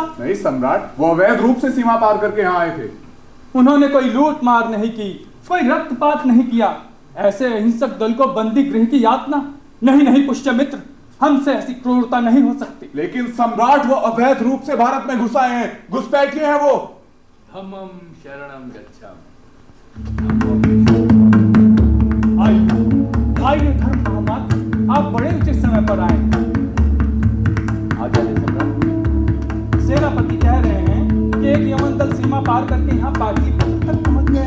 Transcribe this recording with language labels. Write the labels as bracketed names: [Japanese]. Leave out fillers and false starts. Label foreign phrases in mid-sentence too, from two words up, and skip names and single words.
[Hindi] नहीं सम्राट, वो अवैध रूप से सीमा पार करके यहाँ आए थे। उन्होंने कोई लूट मार नहीं की, कोई रक्तपात नहीं किया। ऐसे अहिंसक दल को बंदी गृह की यातना? नहीं नहीं पुष्यमित्र, हमसे ऐसी क्रूरता नहीं हो सकती। लेकिन सम्राट, वो अवैध रूप से भारत में घुस आए हैं, घुसपैठिए हैं वो। [Pali] धम्मं शरणं गच्छामि। [Hindi] आइए धर्म महामात्र, आप बड़े उचित समय पर आए हैं। सेनापति कह रहे हैं कि एक यमन दल सीमा पार करके यहाँ पाटलिपुत्र तक पहुंच गया,